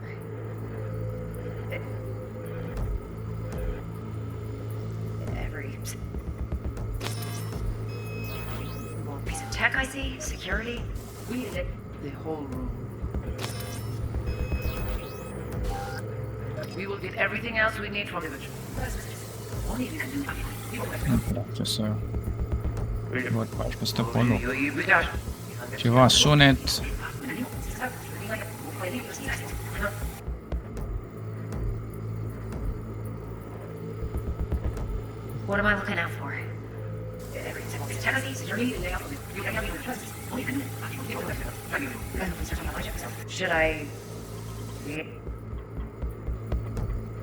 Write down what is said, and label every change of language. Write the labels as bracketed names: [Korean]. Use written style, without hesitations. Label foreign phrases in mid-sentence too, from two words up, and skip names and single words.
[English] Every piece of tech I see, security. We need it. The whole room. We will get everything else we need from the virtue. Only if you can do it. [Romanian] Ce să văd pe aici peste acolo. Ceva sunet. [English] What am I looking out for? Every single piece of tech I see, security. Should I...